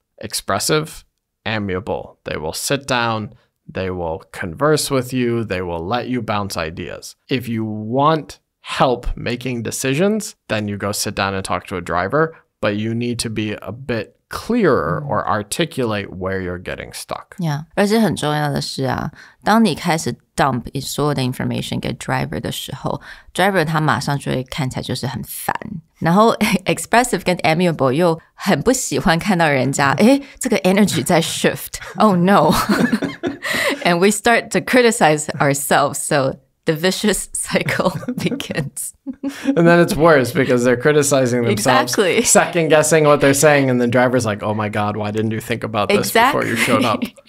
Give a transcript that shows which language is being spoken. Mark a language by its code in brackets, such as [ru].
[en] Expressive, amiable. They will sit down, they will converse with you, they will let you bounce ideas. If you want help making decisions, then you go sit down and talk to a driver, but you need to be a bit clearer or articulate where you're getting stuck. Yeah. [zh] 而且很重要的是啊，当你开始 dump 所有的 information 给 driver 的时候， driver 他马上就会看起来就是很烦。然后 expressive 跟 amiable 又很不喜欢看到人家，诶，这个 energy 在 shift. [en] Oh no. And we start to criticize ourselves. So the vicious cycle begins. And then it's worse because they're criticizing themselves, second guessing what they're saying, and the driver's like, oh my God, why didn't you think about this before you showed up?